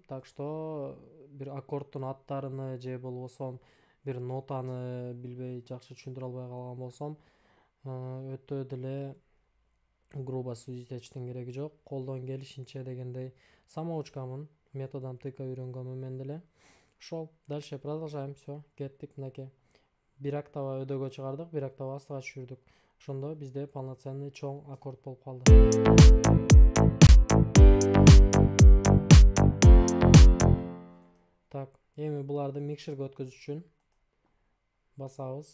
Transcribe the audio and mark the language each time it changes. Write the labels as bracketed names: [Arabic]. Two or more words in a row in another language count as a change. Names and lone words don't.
[Russian] Так что [Kyrgyz] бир аккордтун аттарыны же болбосо бир нотаны билбей жакшы түшүндүрө албай калган болсом, өтө деле [Russian] грубо судить [Kyrgyz] этиштин кереги жок. Колдон келишинче дегендей самоучкамын, методун тыка үйрөнгөнмүн мен деле. Ошол, [Russian] дальше продолжаем. Все, [Kyrgyz] кеттик мынакей. Бир октава өдөгө чыгардык, бир октава астыга түшүрдүк. Ошондо бизде полноценный чоң аккорд болуп калды. Так, эми буларды микшерге өткөзүш үчүн басабыз.